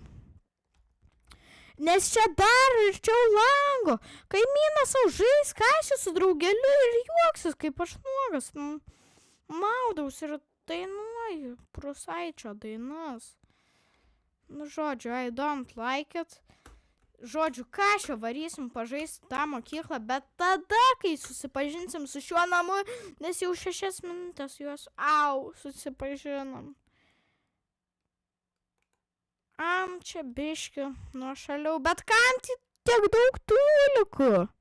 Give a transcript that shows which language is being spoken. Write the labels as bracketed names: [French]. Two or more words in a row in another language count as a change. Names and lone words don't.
[Lithuanian] Nes čia dar arčiau lango. Kaimynas savo žais, kašė su draugeliu ir juoksis, kaip aš nuogas. Maudaus ir dainuoju Prūsaičio dainas. Žodžiu, [English] I don't like it. [Lithuanian] Žodžiu, kašio varysim pažaisti tą mokyklą, bet tada, kai susipažinsim su šiuo namu, nes jau 6 minutės juos, susipažinom. Čia biški nuošaliau, bet kam tiek daug tūlikų?